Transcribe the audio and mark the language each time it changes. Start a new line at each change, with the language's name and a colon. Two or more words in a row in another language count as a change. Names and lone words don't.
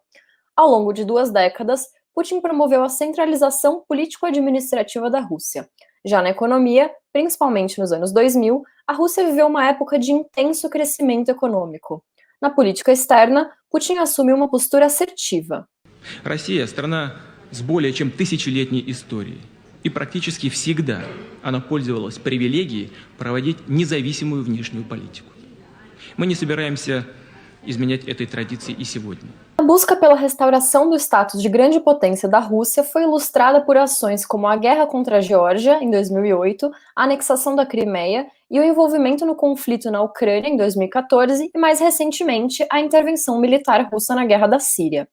Portuguese: Ao longo de 2 décadas, Putin promoveu a centralização político-administrativa da Rússia. Já na economia, principalmente nos anos 2000, a Rússia viveu uma época de intenso crescimento econômico. Na política externa, Putin assume uma postura assertiva.
Russian: Россия – страна с более чем тысячелетней историей. И практически всегда она пользовалась привилегией проводить независимую внешнюю политику. Мы не собираемся изменять этой традиции и сегодня.
Portuguese: A busca pela restauração do status de grande potência da Rússia foi ilustrada por ações como a guerra contra a Geórgia, em 2008, a anexação da Crimeia e o envolvimento no conflito na Ucrânia, em 2014, e mais recentemente, a intervenção militar russa na guerra da Síria.